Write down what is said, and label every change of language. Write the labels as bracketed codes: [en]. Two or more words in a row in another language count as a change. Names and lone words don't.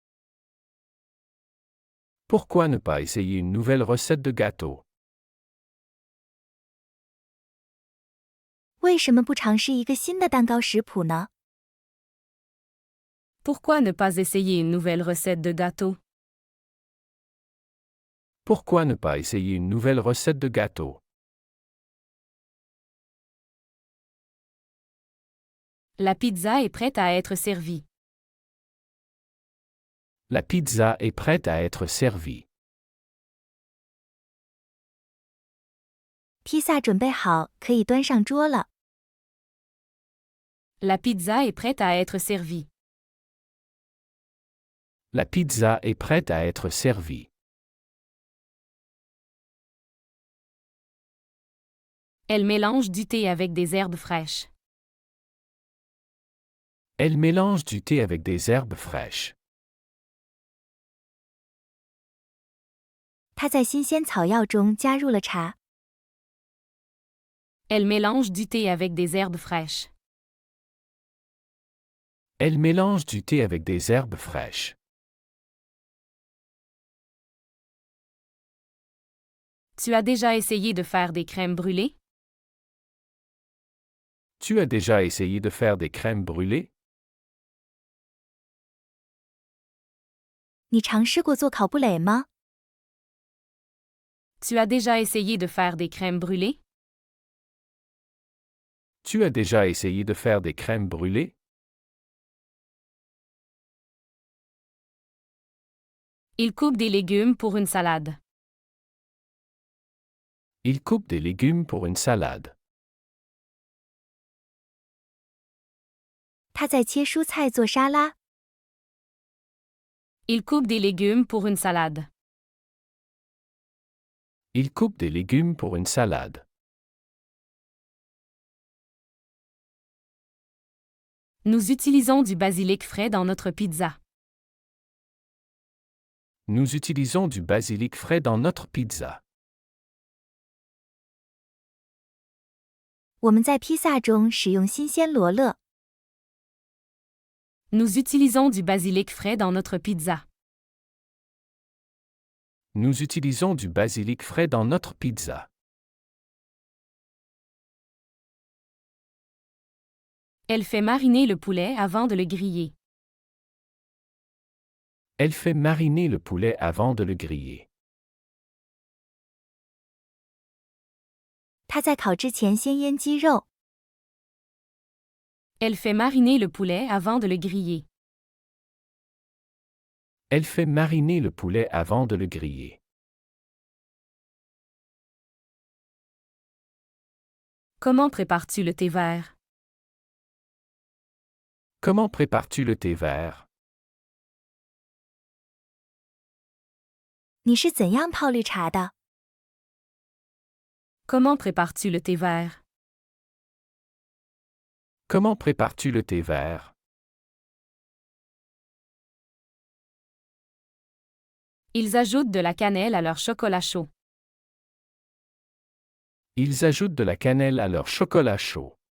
[fr] Pourquoi ne pas essayer une nouvelle recette de gâteau? [zh] 为什么不尝试一个新的蛋糕食谱呢？ [fr] Pourquoi ne pas essayer une nouvelle recette de gâteau? Pourquoi ne pas essayer une nouvelle recette de gâteau? La pizza est prête à être servie. La pizza est prête à être servie. [zh] 披萨准备好，可以端上桌了。 [fr] La pizza est prête à être servie. La pizza est prête à être servie. Elle mélange du thé avec des herbes fraîches. Elle mélange du thé avec des herbes fraîches. [zh] 他在新鲜草药中加入了茶。 [fr] Elle mélange du thé avec des herbes fraîches. Elle mélange du thé avec des herbes fraîches. Tu as déjà essayé de faire des crèmes brûlées? Tu as déjà essayé de faire des crèmes brûlées? [zh] 你尝试过做烤布蕾吗？ [fr] Tu as déjà essayé de faire des crèmes brûlées? Tu as déjà essayé de faire des crèmes brûlées? Il coupe des légumes pour une salade. Il coupe des légumes pour une salade. [zh] 他在切蔬菜做沙拉。 [fr] Il coupe des légumes pour une salade. Il coupe des légumes pour une salade. Nous utilisons du basilic frais dans notre pizza. Nous utilisons du basilic frais dans notre pizza. [zh] 我们在披萨中使用新鲜罗勒。 [fr] Nous utilisons du basilic frais dans notre pizza. Nous utilisons du basilic frais dans notre pizza. Elle fait mariner le poulet avant de le griller. Elle fait mariner le poulet avant de le griller. [zh] 他在烤之前先腌鸡肉。 [fr] Elle fait mariner le poulet avant de le griller. Elle fait mariner le poulet avant de le griller. Comment prépares-tu le thé vert? Comment prépares-tu le thé vert? [zh] 你是怎样泡绿茶的？ [fr] Comment prépares-tu le thé vert? Comment prépares-tu le thé vert? Ils ajoutent de la cannelle à leur chocolat chaud. Ils ajoutent de la cannelle à leur chocolat chaud.